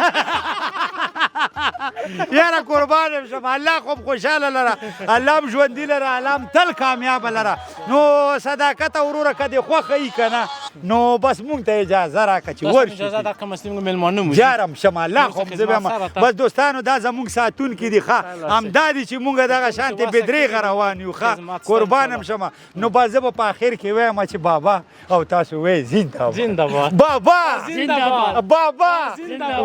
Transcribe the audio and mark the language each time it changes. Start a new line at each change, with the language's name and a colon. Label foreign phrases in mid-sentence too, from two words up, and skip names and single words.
Pashto: یاره قربان شم الله خو خوشاله لره الله م ژوندي لره الله م تل کامیاب لره نو صداقت وروره که دې خوښه یي که نه نو بس مونږ ته اجازه راکړه چې ورشو اجازه راکړه مستې مونږ میلمانه مو جارم شم الله خو زه بیم بس دوستانو دا زمونږ ساتونکي دي ښه همدا دي چې مونږ دغه شانتې بدرېغه روان یو ښه قربانم شم نو بس زه به په اخر کې وایم چې بابا او تاسو وایئ زنده‌باد بابا زنده‌باد بابا زنده‌باد